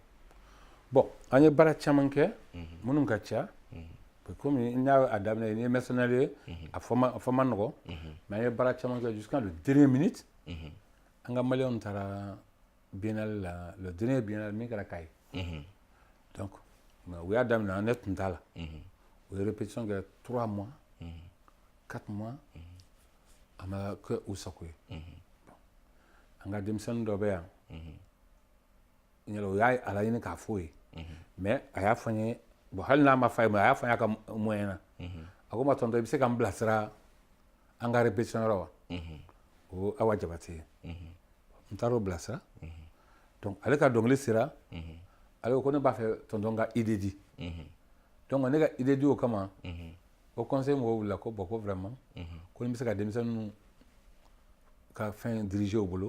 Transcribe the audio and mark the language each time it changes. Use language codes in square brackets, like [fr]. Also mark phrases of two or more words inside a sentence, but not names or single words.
[bm] bon an ye baara caman kɛ minnu ka ca komi n y'a daminɛ ni ye mercenaire ye a fɔ ma nɔgɔ mais an ye baara caman kɛ [fr] jusqu'à le dernier minute [bm] an ka maliyɛnw taara biennale la [fr] le dernier biennale [bm] min kɛra Kayi donc u y'a daminɛ ne tun t'a la u ye répétition kɛ [fr] 3 mois 4 mois [bm] a ma kɛ u sago ye an ka denmisɛnnin dɔ bɛ yan o y'a a laɲini k'a fɔ ye mais a y'a fɔ n ye bon hali n'a ma fɔ a ye mais a y'a fɔ n ye a ka moyen na a ko n ma tonton i bɛ se ka n bilasira an ka répétition yɔrɔ wa o Awa Jabate ye n taar'o bilasira donc ale ka dɔnkili sera ale ko ne b'a fɛ tonton ka idée di donc ne ka idée di o kama o conseil mɔgɔw wulila ko bon ko vraiment ko ni bɛ se ka denmisɛnninw ka fɛn diriger o bolo